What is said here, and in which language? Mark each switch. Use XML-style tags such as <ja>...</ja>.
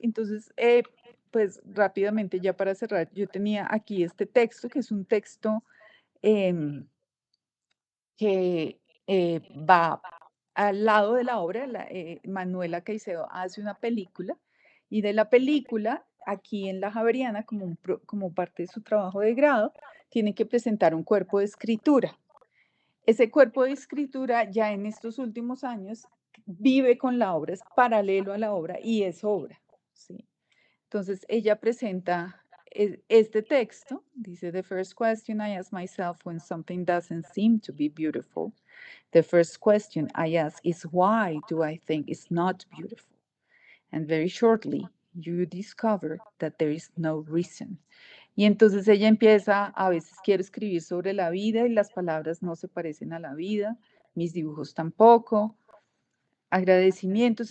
<es>Entonces, pues rápidamente ya para cerrar, yo tenía aquí este texto, que es un texto em, que va al lado de la obra. Manuela Caicedo hace una película y de la película aquí en la Javeriana, como parte de su trabajo de grado, tiene que presentar un cuerpo de escritura. Ese cuerpo de escritura ya en estos últimos años vive con la obra, es paralelo a la obra y es obra, ¿sí? Entonces ella presenta este texto, dice,</es> <en>"The first question I ask myself when something doesn't seem to be beautiful, the first question I ask is why do I think it's not beautiful? And very shortly, you discover that there is no reason."</en> <es>Y entonces ella empieza, a veces quiero escribir sobre la vida y las palabras no se parecen a la vida, mis dibujos tampoco, agradecimientos.</es>